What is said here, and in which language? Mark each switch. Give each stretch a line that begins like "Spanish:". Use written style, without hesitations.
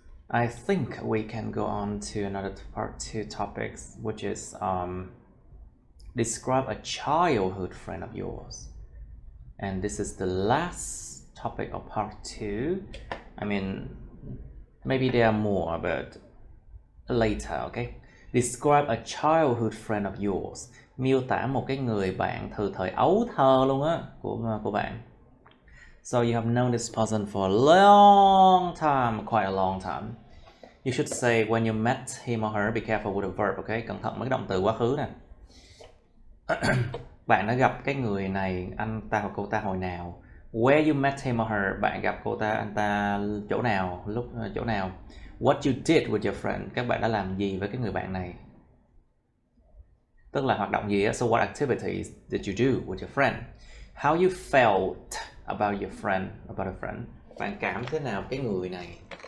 English: I think we can go on to another part 2 topics, which is describe a childhood friend of yours. And this is the last topic of part 2. I mean, maybe there are more, but later, okay? Describe a childhood friend of yours.
Vietnamese: Miêu tả một cái người bạn từ thời ấu thơ luôn á của bạn.
English: So you have known this person for a long time, quite a long time. You should say when you met him or her, be careful with the verb, okay?
Vietnamese: Cẩn thận mấy cái động từ quá khứ nè. Bạn đã gặp cái người này, anh ta hoặc cô ta hồi nào?
English: Where you met him or her,
Vietnamese: bạn gặp cô ta, anh ta chỗ nào, lúc chỗ nào?
English: What you did with your friend,
Vietnamese: các bạn đã làm gì với cái người bạn này? Tức là hoạt động gì á?
English: So what activities did you do with your friend? How you felt about your friend, about a friend.
Vietnamese: Bạn cảm thế nào cái người này?